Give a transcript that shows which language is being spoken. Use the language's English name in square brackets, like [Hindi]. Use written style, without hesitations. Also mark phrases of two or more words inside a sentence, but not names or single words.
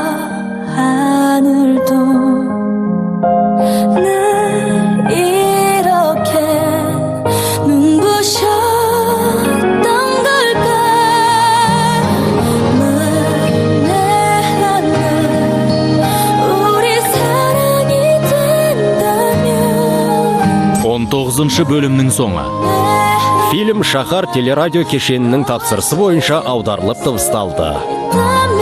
[Korean] 하늘도 날 이렇게 눈부셨던 걸까 만약에 우리 사랑이 된다면 [Kazakh] 19-шы бөлімнің соңы. Фильм «Шахар» телерадио кешенінің тапсырысы бойынша аударылып дыбысталды.